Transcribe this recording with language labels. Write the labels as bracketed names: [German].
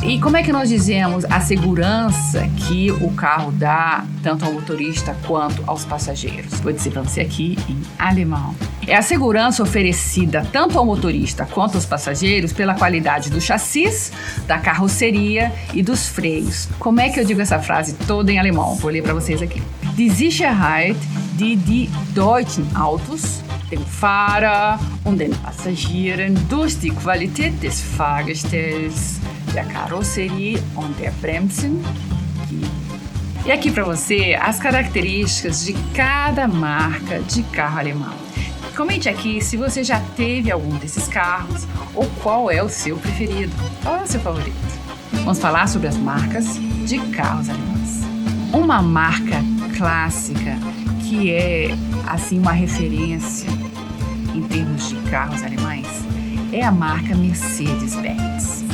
[Portuguese] E como é que nós dizemos a segurança que o carro dá tanto ao motorista quanto aos passageiros? Vou dizer para você aqui em alemão. É a segurança oferecida tanto ao motorista quanto aos passageiros pela qualidade do chassis, da carroceria e dos freios. Como é que eu digo essa frase toda em alemão? Vou ler para vocês aqui. [German] Die Sicherheit, die deutschen Autos dem Fahrer und den Passagieren durch die Qualität des Fahrgestells, der Karosserie und der Bremsen gibt. [Portuguese] E aqui para você as características de cada marca de carro alemão. Comente aqui se você já teve algum desses carros ou qual é o seu preferido. Qual é o seu favorito? Vamos falar sobre as marcas de carros alemães. Uma marca clássica que é assim uma referência em termos de carros alemães é a marca Mercedes-Benz.